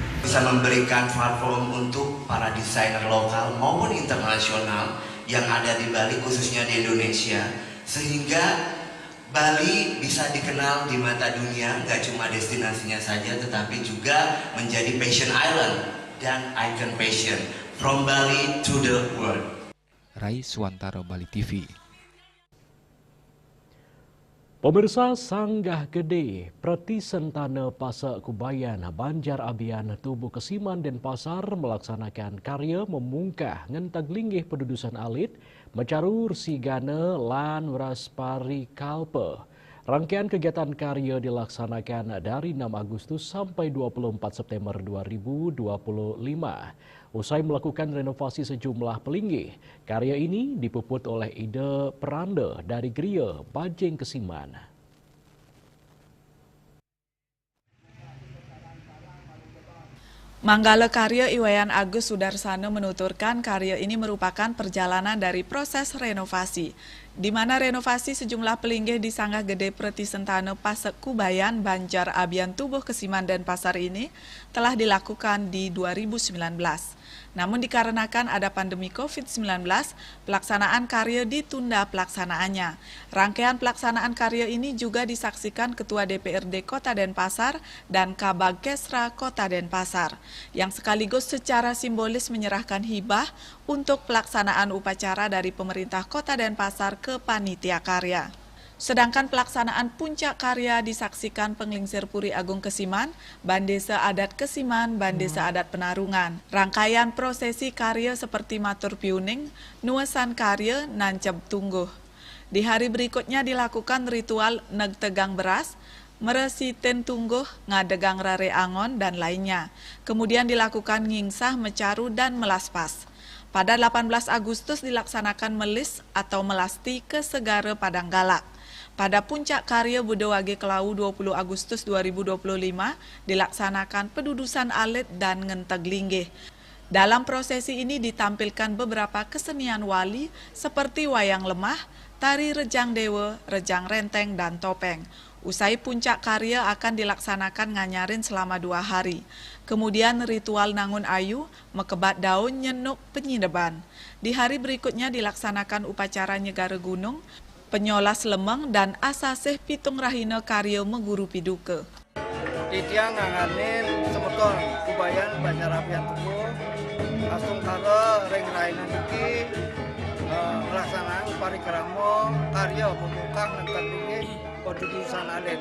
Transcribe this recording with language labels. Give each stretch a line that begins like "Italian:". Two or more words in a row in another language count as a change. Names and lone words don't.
Indonesian: Bisa memberikan platform untuk para desainer lokal maupun internasional yang ada di Bali, khususnya di Indonesia, sehingga Bali bisa dikenal di mata dunia, nggak cuma destinasinya saja, tetapi juga menjadi
English: fashion island
Indonesian: dan
English: icon fashion from Bali to the world.
Indonesian: Rai Suwantara, Bali TV. Pemirsa, Sanggah Gede, Preti Sentana Pasak Kubayan, Banjarabian, Tubuh Kesiman Denpasar melaksanakan karya memungkah ngentag linggih pendudusan alit, mecarur sigana lan wraspari kalpe. Rangkaian kegiatan karya dilaksanakan dari 6 Agustus sampai 24 September 2025. Usai melakukan renovasi sejumlah pelinggih, karya ini dipuput oleh Ide Peranda dari Gria Bajeng Kesiman. Manggala Karya Iwayan Agus Sudarsana menuturkan karya ini merupakan perjalanan dari proses renovasi, di mana renovasi sejumlah pelinggih di Sanggah Gede Preti Sentana Pasak Kubayan, Banjarabian, Tubuh Kesiman Denpasar ini telah dilakukan di 2019. Namun dikarenakan ada pandemi COVID-19, pelaksanaan karya ditunda pelaksanaannya. Rangkaian pelaksanaan karya ini juga disaksikan Ketua DPRD Kota Denpasar dan Kabag Kesra Kota Denpasar, yang sekaligus secara simbolis menyerahkan hibah untuk pelaksanaan upacara dari pemerintah Kota Denpasar ke panitia karya. Sedangkan pelaksanaan puncak karya disaksikan Penglingsir Puri Agung Kesiman, Bandesa Adat Kesiman, Bandesa Adat Penarungan. Rangkaian prosesi karya seperti Matur Piuning, Nuesan Karya, Nancep Tungguh. Di hari berikutnya dilakukan ritual Neg Tegang Beras, Meresiten Tungguh, Ngadegang Rare Angon, dan lainnya. Kemudian dilakukan ngingsah, mecaru, dan melaspas. Pada 18 Agustus dilaksanakan melis atau melasti ke Segara Padang Galak. Pada puncak karya Budewage Kelau 20 Agustus 2025 dilaksanakan pedudusan alit dan ngenteg linggih. Dalam prosesi ini ditampilkan beberapa kesenian wali seperti wayang lemah, tari rejang dewa, rejang renteng, dan topeng. Usai puncak karya akan dilaksanakan nganyarin selama 2 hari. Kemudian ritual nangun ayu, mekebat daun, nyenuk, penyideban. Di hari berikutnya dilaksanakan upacara nyegara gunung, penyolas lemeng, dan asasih pitung rahina karya meguru piduka.
Balinese: Titiang nganganin semeton kubayan banjar apian tubuh, asung kara ring raina niki melaksanaan parikrama karya pemukang ngenteg linggih pedudusan alit.